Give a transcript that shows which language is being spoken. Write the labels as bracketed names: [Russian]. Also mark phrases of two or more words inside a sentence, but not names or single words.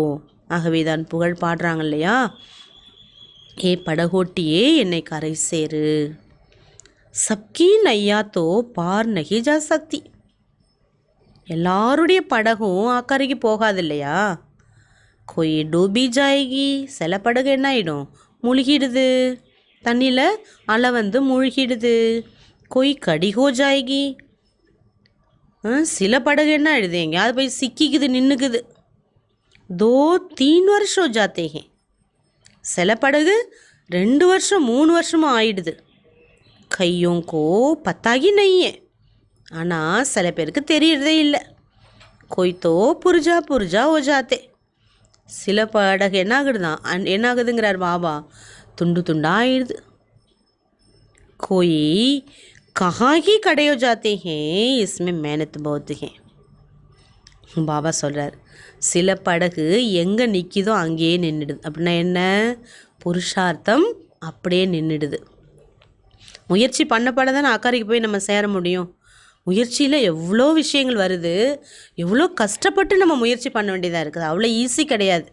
[Tamil] ஆகவே தான் புகழ் பாடுறாங்க இல்லையா? ஏ படகோட்டியே என்னை கரை சேரு. [Hindi] सबकी नैया तो पार नहीं जा सकती. [Tamil] எல்லாருடைய படகும் அக்கறைக்கு போகாது இல்லையா? [Hindi] कोई डूबी जाएगी, [Tamil] சில படகு என்ன ஆகிடும், மூழ்கிடுது, தண்ணியில் அலை வந்து மூழ்கிடுது. [Hindi] कोई कड़ी हो जाएगी, [Tamil] சில படகு என்ன ஆகிடுது, எங்கேயாவது போய் சிக்கிக்குது, நின்றுக்குது. [Hindi] 2-3 वर्ष हो जाते हैं, [Tamil] சில படகு 2 வருஷம் 3 வருஷமும் ஆயிடுது. [Hindi] கையோं को पता ही नहीं है, [Tamil] ஆனால் சில பேருக்கு தெரியறதே இல்லை. [Hindi] कोई तो पुर्जा पुर्जा हो जाते, [Tamil] சில படகு என்ன ஆகுதுதான், என்ன ஆகுதுங்கிறார் பாபா, துண்டு துண்டாக ஆயிடுது. [Hindi] कोई कहाँ ही खड़े हो जाते हैं, इसमें मेहनत बहुत है. [Tamil] பாபா சொல்கிறார், சில படகு எங்கே நிற்கிதோ அங்கேயே நின்றுடுது. அப்படின்னா என்ன, புருஷார்த்தம் அப்படியே நின்றுடுது. முயற்சி பண்ணப்பட தானே அக்கறைக்கு போய் நம்ம சேர முடியும். முயற்சியில் எவ்வளோ விஷயங்கள் வருது, எவ்வளோ கஷ்டப்பட்டு நம்ம முயற்சி பண்ண வேண்டியதாக இருக்குது, அவ்வளோ ஈஸி கிடையாது.